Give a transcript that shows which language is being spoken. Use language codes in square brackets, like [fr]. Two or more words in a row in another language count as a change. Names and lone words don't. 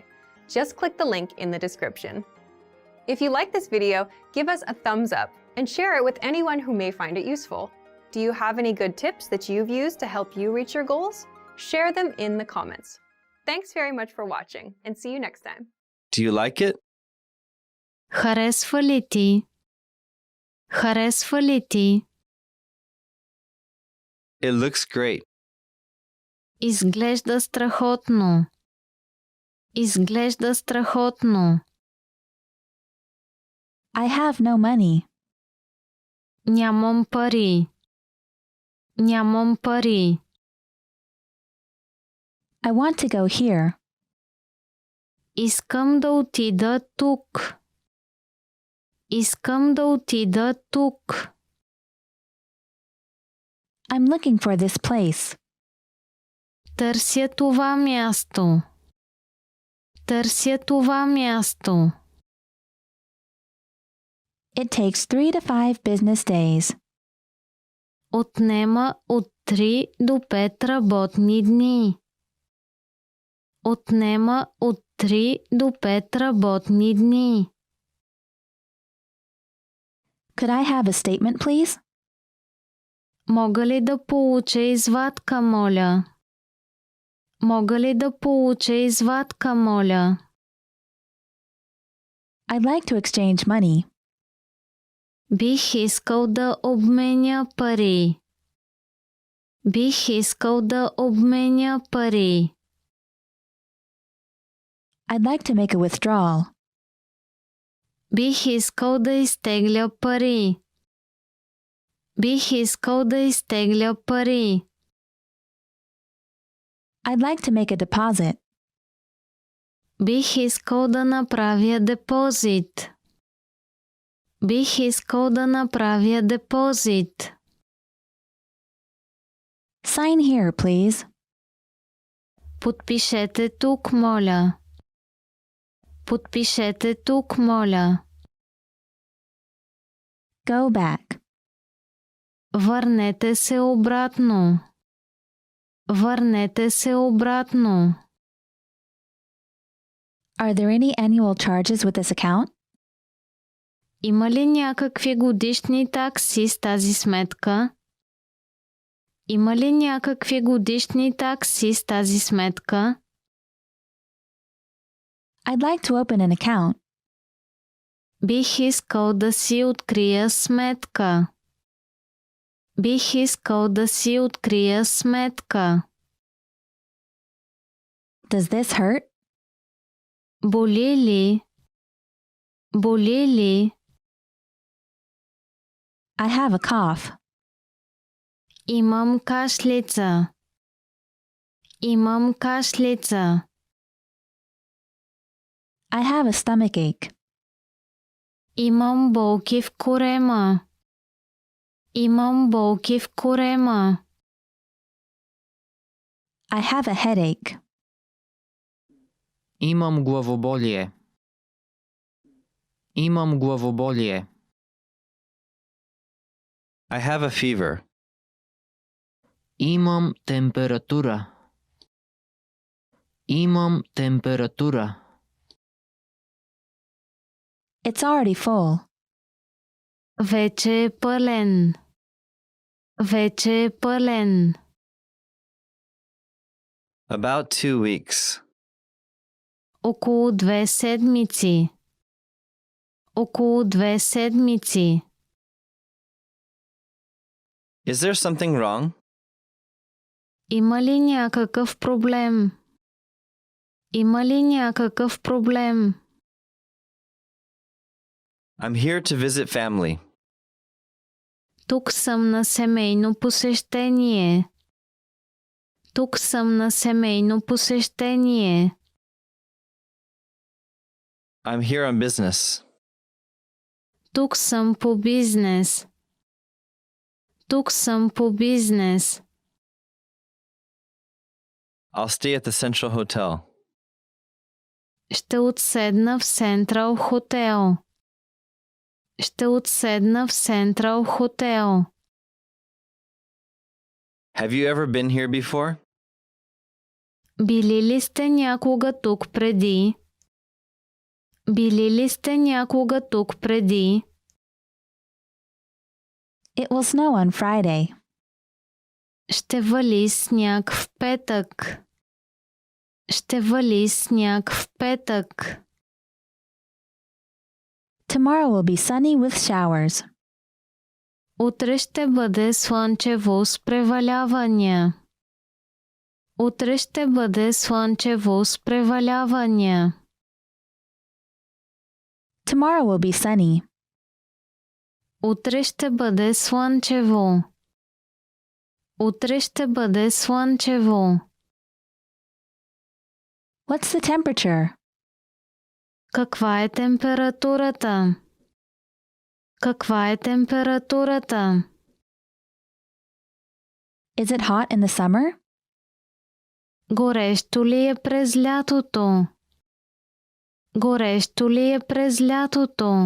[en] Just click the link in the description. If you like this video, give us a thumbs up and share it with anyone who may find it useful. Do you have any good tips that you've used to help you reach your goals? Share them in the comments. Thanks very much for watching, and see you next time. Do you like it? [bg] Харесва ли ти? Харесва ли ти? [en] It looks great. [bg] Изглежда страхотно. Изглежда страхотно. [en] I have no money. [bg] Нямам пари. Нямам пари. [en] I want to go here. [bg] Искам да отида тук. Искам да отида тук. [en] I'm looking for this place. [bg] Търся това място. Търся това място. [en] It takes 3 to 5 business days. [bg] Отнема от 3 до 5 работни дни. Отнема от 3 до 5 работни дни. [en] Could I have a statement, please? [bg] Мога ли да получа извадка, моля? Мога ли да получа извадка, моля? [en] I'd like to exchange money. [bg] Бих искал да обменя пари. Бих искал да обменя пари. [en] I'd like to make a withdrawal. [bg] Бих искал да изтегля пари. Бих искал да изтегля пари. [en] I'd like to make a deposit. [bg] Бих искал да направя депозит. Бих искал да направя депозит. [en] Sign here, please. [bg] Подпишете тук, моля. Подпишете тук, моля. [en] Go back. [bg] Върнете се обратно. Върнете се обратно. [en] Are there any annual charges with this account? [bg] Има ли някакви годишни такси с тази сметка? Има ли някакви годишни такси с тази сметка? [en] I'd like to open an account. [bg] Бих искал да си открия сметка. Бих искал да си открия сметка. [en] Does this hurt? [bg] Боли ли? Боли ли? [en] I have a cough. [bg] Имам кашлица. Имам кашлица. [en] I have a stomach ache. [bg] Имам болки в корема. Имам болки в корема. [en] I have a headache. [bg] Имам главоболие. Имам главоболие. [en] I have a fever. [bg] Имам температура. Имам температура. [en] It's already full. [bg] Вече е пълен. Вече е пълен. [en] About 2 weeks. [bg] Около 2 седмици. Около 2 седмици. [en] Is there something wrong? [bg] Има ли някакъв проблем? Има ли някакъв проблем? [en] I'm here to visit family. [bg] Тук съм на семейно посещение. Тук съм на семейно посещение. [en] I'm here on business. [bg] Тук съм по бизнес. Тук съм по бизнес. [en] I'll stay at the Central Hotel. [bg] Ще отседна в Централ хотел. Ще отседна в Централ хотел. [en] Have you ever been here before? [bg] Били ли сте някога тук преди? Били ли сте някога тук преди? [en] It will snow on Friday. [bg] Ще вали сняг в петък. Ще вали сняг в петък. [en] Tomorrow will be sunny with showers. [bg] Утре ще бъде слънчево с превалявания. Утре ще бъде слънчево с превалявания. [en] Tomorrow will be sunny. [bg] Утре ще бъде слънчево. Утре ще бъде слънчево. [en] What's the temperature? [bg] Каква е температурата? Каква е температурата? [en] Is it hot in the summer? [bg] Горещо ли е през лятото? Горещо ли е през лятото?